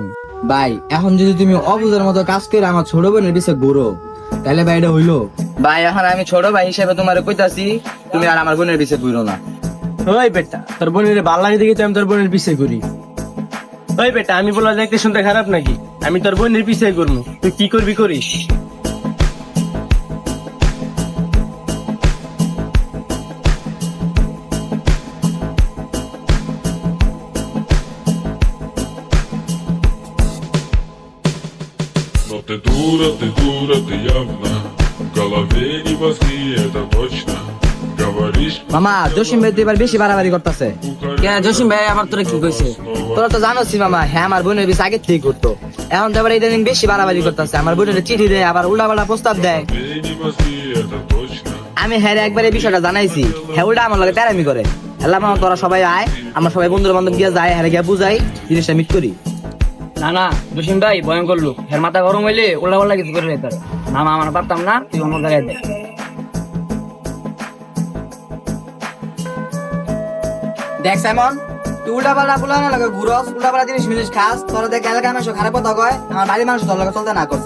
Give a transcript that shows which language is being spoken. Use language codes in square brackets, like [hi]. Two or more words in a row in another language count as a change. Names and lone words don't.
[bn] ভাই এখন যদি তুমি অবুঝের মতো কাজ করে আমার ছোট বোনের পিছে ঘুরো তাহলে ভাই এটা হইলো? ভাই এখন আমি ছোট ভাই হিসেবে তোমার কইতাছি, তুমি আর আমার বোনের পিছে ঘুরো না। ওই বেটা, তোর বোনের ভাল লাগে দেখি তো আমি তোর বোনের পিছে ঘুরি। ওই বেটা, আমি বলা দেখতে শুনতে খারাপ নাকি? আমি তোর বোনের পিছে ঘুরবো, তুই কি করবি করিস। [ru] Но ты дура, ты явно. В голове не мозги, это точно. Говоришь, [bn] মামা জসিম ভাই তো এবার বেশি বাড়াবাড়ি করতেছে। কেন জসিম ভাই আবার তোরা কি কইছে? তোরা তো জানোস মামা, হ্যাঁ আমার বোনের পিছে আগে থেকে করতো, এখন তো এবার ইদানিং বেশি বাড়াবাড়ি করতেছে। আমার বোনের চিঠি দেয়, আবার উল্টাপাল্টা প্রস্তাব দেয়। [ru] не мозги, это точно. [bn] আমি হ্যাঁ একবার এই বিষয়টা জানাইছি, হ্যাঁ উল্টা আমার লগে তেরামি করে। আল্লাহ মামা তোরা সবাই আয়, আমরা সবাই বন্ধু বান্ধব গিয়ে যাই, হ্যাঁ গিয়ে বুঝাই, জিনিসটা মিট করি। না না জসিম ভাই ভয়ঙ্কর লোক, এর মাথা গরম হইলে উল্টা পাল্টা কিছু করে নিতে পারে। মামা আমার পারতাম না, তুই অন্য জায়গায় দে। দেখ সাইমন, তুই উল্টা পাল্টা বলে না লাগে ঘুরস, উল্টা পাল্টা জিনিস খাস, তোরা দেখ এলাকার মানুষ খারাপ কথা কয়, আমার বাড়ির মানুষ তোর লগে চলতে না করছে।